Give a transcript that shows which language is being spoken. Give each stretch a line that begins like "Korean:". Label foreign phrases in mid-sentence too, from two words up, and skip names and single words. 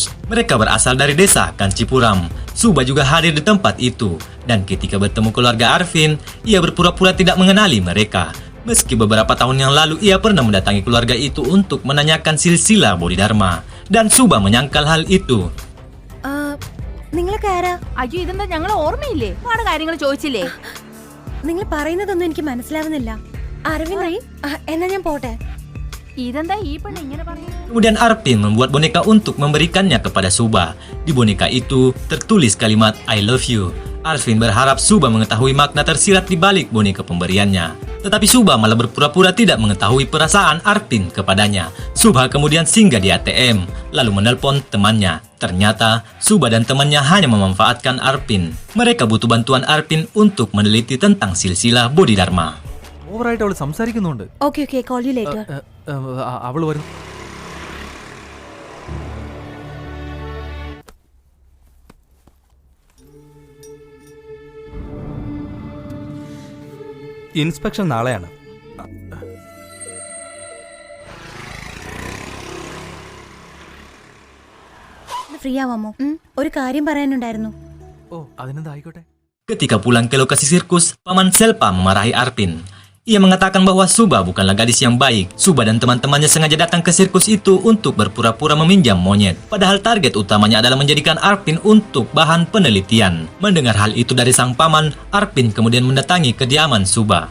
Indonesian: Mereka berasal dari desa Kancipuram. Suba juga hadir di tempat itu. Dan ketika bertemu keluarga Arvin, ia berpura-pura tidak mengenali mereka. Meski beberapa tahun yang lalu ia pernah mendatangi keluarga itu untuk menanyakan silsilah Bodhidharma. Dan Suba menyangkal hal itu.
Malayalam: നിങ്ങളൊക്കെ ആരാ? അയ്യോ, ഇതെന്താ ഞങ്ങൾ ഓർമ്മയില്ലേ? ഒരുപാട് കാര്യങ്ങൾ ചോദിച്ചില്ലേ? നിങ്ങൾ പറയുന്നതൊന്നും എനിക്ക് മനസ്സിലാവുന്നില്ല. അരവിന്ദായി, എന്നാ ഞാൻ പോട്ടെ. ഇതെന്താ ഈ പെണ്ണ് ഇങ്ങനെ പറയുന്നത്?
Indonesian: Kemudian Arvin membuat boneka untuk memberikannya kepada Suba. Di boneka itu tertulis kalimat
English: I love you.
Indonesian: Arvin berharap Suba mengetahui makna tersirat di balik boneka pemberiannya. Tetapi Suba malah berpura-pura tidak mengetahui perasaan Arvin kepadanya. Suba kemudian singgah di ATM, lalu menelpon temannya. Ternyata Suba dan temannya hanya memanfaatkan Arvin. Mereka butuh bantuan Arvin untuk meneliti tentang silsilah Bodhidharma.
Malayalam: ഓവറായിട്ട് അവള് സംസാരിക്കുന്നുണ്ട്.
English: Okay okay, call you later.
Malayalam: അവള് വരും. ഇൻസ്പെക്ഷൻ നാളെയാണ്. ഫ്രീ ആവാമോ? ഒരു കാര്യം പറയാനുണ്ടായിരുന്നു. ഓ, അതിനെന്താ, ആയിക്കോട്ടെ.
Indonesian: Ketika pulang ke lokasi sirkus, Paman Selpa memarahi Arvin. Ia mengatakan bahwa Suba bukanlah gadis yang baik. Suba dan teman-temannya sengaja datang ke sirkus itu untuk berpura-pura meminjam monyet. Padahal target utamanya adalah menjadikan Arvin untuk bahan penelitian. Mendengar hal itu dari sang paman, Arvin kemudian mendatangi kediaman Suba.